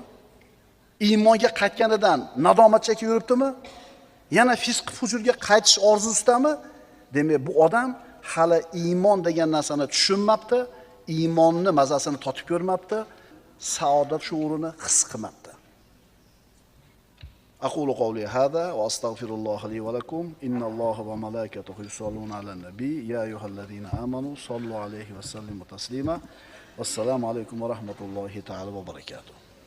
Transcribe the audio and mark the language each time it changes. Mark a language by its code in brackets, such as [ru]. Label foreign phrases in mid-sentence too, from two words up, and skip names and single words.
[uz] Iymonga qaytganidan nadomat chekib yuribdimi? Yana fisq fujurga qaytish orzusidami? Demak, bu odam hali iymon degan narsani tushunmabdi, iymonni mazasini totib ko'rmabdi, saodat shuurini his qilmabdi. [ar] أقول قولي هذا وأستغفر الله لي ولكم إن الله وملائكته يصلون على النبي يا أيها الذين آمنوا صلوا عليه وسلموا تسليما والسلام عليكم ورحمة الله تعالى وبركاته.